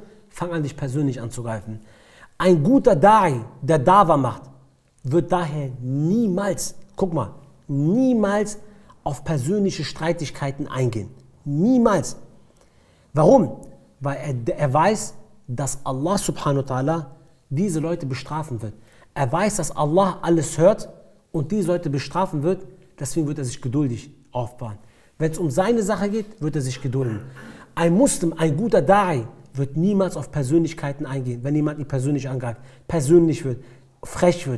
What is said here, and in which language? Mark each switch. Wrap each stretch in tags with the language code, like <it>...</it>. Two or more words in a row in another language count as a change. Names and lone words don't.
<de>Fangen an, dich persönlich anzugreifen. Ein guter Da'i, der Dawa macht, wird daher niemals, guck mal, niemals auf persönliche Streitigkeiten eingehen. Niemals. Warum? Weil er weiß, dass Allah subhanahu wa ta'ala diese Leute bestrafen wird. Er weiß, dass Allah alles hört und diese Leute bestrafen wird, deswegen wird er sich geduldig aufbauen. Wenn es um seine Sache geht, wird er sich gedulden. Ein Muslim, ein guter Da'i, wird niemals auf Persönlichkeiten eingehen, wenn jemand ihn persönlich angreift, persönlich wird, frech wird.</de>